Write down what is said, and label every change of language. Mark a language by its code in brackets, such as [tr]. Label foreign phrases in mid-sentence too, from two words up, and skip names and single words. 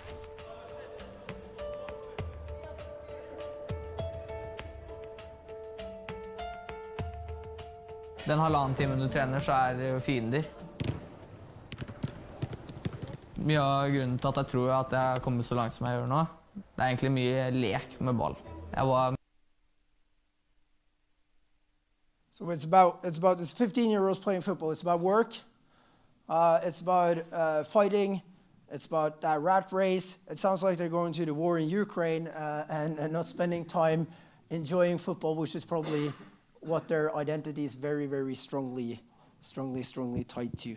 [no] Den halvannen timen du trener, så det jo fiender. Mye av grunnen til at jeg tror at jeg har kommet så langt som jeg gjør nå, det egentlig mye lek med ball. [en] So it's about this 15-year-olds playing football. It's about work. It's about fighting. It's about that rat race. It sounds like they're going to the war in Ukraine and not spending time enjoying football, which is probably what their identity is very, very strongly tied to.